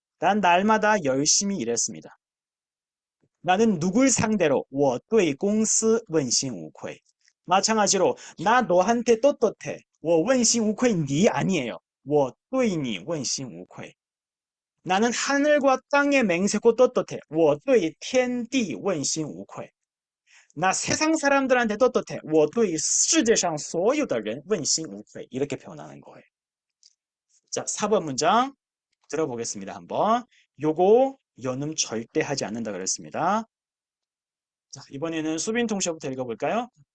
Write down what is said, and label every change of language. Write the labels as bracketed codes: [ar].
[ko] 난 날마다 열심히 일했습니다. 나는 누굴 상대로 [zh] 我对公司问心无愧 [ko] 마찬가지로 나 너한테 떳떳해 [zh] 我问心无愧 [ko] 니 아니에요. [zh] 我对你问心无愧 [ko] 나는 하늘과 땅의 맹세코 떳떳해. [zh] 我对天地问心无愧. [ko] 나 세상 사람들한테 떳떳해. [zh] 我对世界上所有的人问心无愧. [ko] 이렇게 표현하는 거예요. 자, 4번 문장 들어보겠습니다. 한번. 요거 연음 절대 하지 않는다 그랬습니다. 자, 이번에는 수빈 통째부터 읽어볼까요?